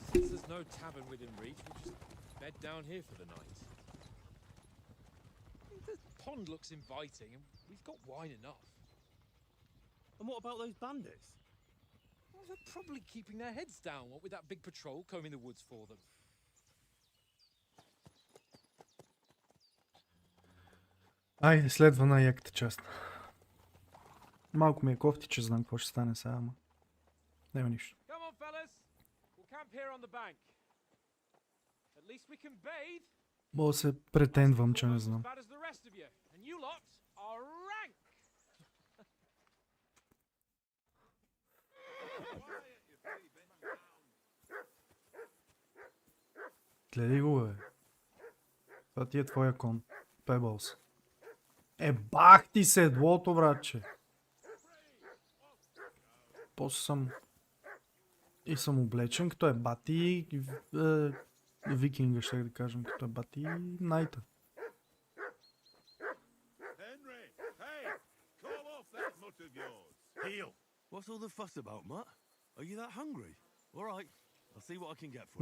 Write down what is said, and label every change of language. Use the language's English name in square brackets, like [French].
[English] Since there's no tavern within reach, we'll just bed down here for the night. The pond looks inviting, and we've got wine enough. And what about those bandits? Well, they're probably keeping their heads down, what with that big patrol combing the woods for them. [Bulgarian] Айде, следва най-яката част. Малко ми е кофти, че знам какво ще стане сега, ама няма нищо. [English] Come on, fellas. We'll camp here on the bank. At least we can bathe. [Bulgarian] Мога да се претендвам, че не [English] Almost as [Bulgarian] знам. [English] bad as the rest of you. And you lot are rank. [Bulgarian] Гледай го, бе. Това ти е твоя кон. Пебълс. Бах ти седлото, братче. После съм... И съм облечен, като е бати... викинга, ще да кажем, като е бати найта. [English] Henry, hey, call off that mutt of yours. Heel. What's all the fuss about, Mutt? Are you that hungry? All right, I'll see what I can get for you.